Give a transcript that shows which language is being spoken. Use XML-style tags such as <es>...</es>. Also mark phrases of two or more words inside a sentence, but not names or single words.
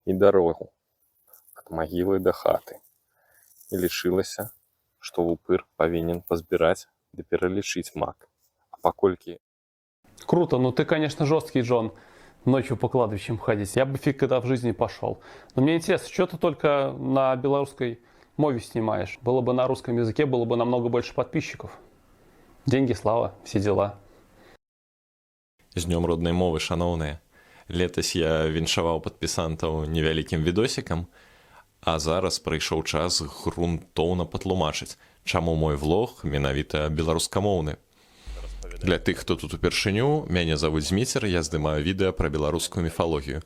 <be>і дарогу ад магілы да хаты. І лічылася, што упыр павінен пазбіраць ды пералічыць мак. А паколькі...</be> <ru>Круто, ну ты, конечно, жесткий, Джон, ночью по кладбищам ходить. Я бы фиг когда в жизни пошел. Но мне интересно, что ты только на белорусской мове снимаешь? Было бы на русском языке, было бы намного больше подписчиков. Деньги, слава, все дела.</ru> <be>З днём роднай мовы, шаноўныя. Летась я віншаваў падпісантаў невялікім відосікам, а зараз прыйшоў час грунтоўна патлумачыць, чаму мой влог менавіта беларускамоўны. Для тых, хто тут упершыню, мяне завуць Зміцер, я здымаю відэа пра беларускую міфалогію.</be>